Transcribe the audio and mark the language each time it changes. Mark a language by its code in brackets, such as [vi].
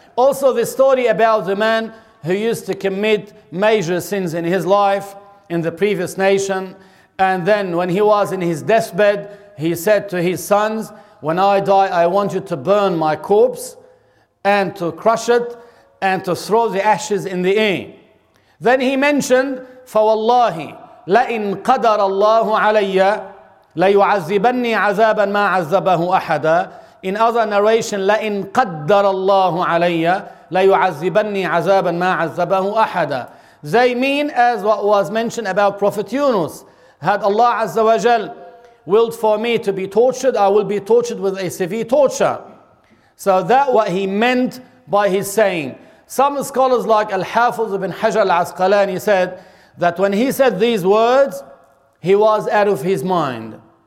[en] Also the story about the man who used to commit major sins in his life in the previous nation. And then when he was in his deathbed, he said to his sons, when I die, I want you to burn my corpse and to crush it and to throw the ashes in the air. Then he mentioned, [ar] فَوَاللَّهِ لَإِنْ قَدَرَ اللَّهُ عَلَيَّ لَيُعَذِّبَنِّي عَذَابًا مَا عَذَّبَهُ أَحَدًا [en] In other narration, [ar] لَإِنْ قَدَّرَ اللَّهُ عَلَيَّ لَيُعَذِّبَنِّي عَذَابًا مَا عَذَّبَهُ أَحَدًا [en] They mean as what was mentioned about Prophet Yunus. Had Allah Azza wa Jal willed for me to be tortured, I will be tortured with a severe torture. So that what he meant by his saying. Some scholars like Al-Hafiz ibn Hajar al-Asqalani said, that when he said these words, he was out of his mind.